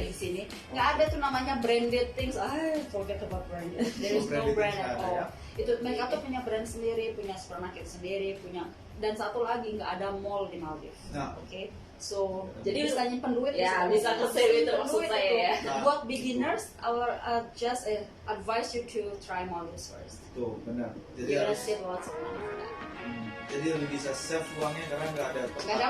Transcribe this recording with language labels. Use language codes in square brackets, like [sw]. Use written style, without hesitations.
[id] di sini. Nggak ada tuh namanya branded things. [en] Forget about branded. There is no brand at all. [id] Itu mereka tuh punya brand sendiri, punya supermarket sendiri, punya, dan satu lagi nggak ada mall di Maldives. Nah. Oke. So, jadi bisa nyimpen duit ya, bisa ke save itu maksud saya ya. [en] Buat beginners, just advise you to try Maldives first. [id] Tuh, benar. Jadi [en] You're gonna [id] harus [en] save lots of money for that. [id] Jadi lebih bisa save uangnya karena nggak ada